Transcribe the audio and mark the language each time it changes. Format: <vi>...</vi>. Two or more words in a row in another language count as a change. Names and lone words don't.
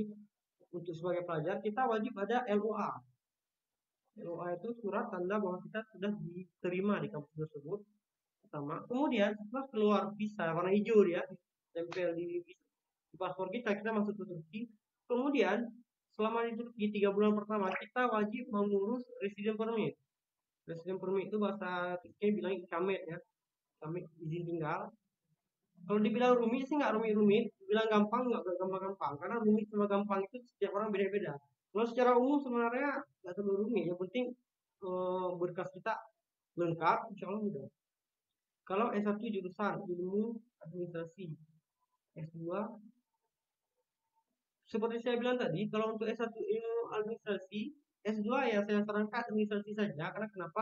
<id>Untuk sebagai pelajar kita wajib ada LOA. LOA itu surat tanda bahwa kita sudah diterima di kampus tersebut. Pertama, kemudian setelah keluar visa warna hijau dia tempel di paspor kita, kita masuk ke Turki. Kemudian selama di Turki 3 bulan pertama kita wajib mengurus</id> <en>resident permit. Resident permit</en> <id>itu bahasa Turki bilang ikamet ya, ikamet izin tinggal. Kalau dibilang rumit sih nggak rumit-rumit, dibilang gampang nggak gampang-gampang, karena rumit sama gampang itu setiap orang beda-beda. Kalau secara umum sebenarnya nggak terlalu rumit, yang penting berkas kita lengkap,</id> <ar>إن شاء الله</ar> <id>mudah. Kalau S1 jurusan ilmu administrasi, S2 seperti saya bilang tadi, kalau untuk S1 ilmu administrasi, S2 ya saya sarankan administrasi saja, karena kenapa?</id>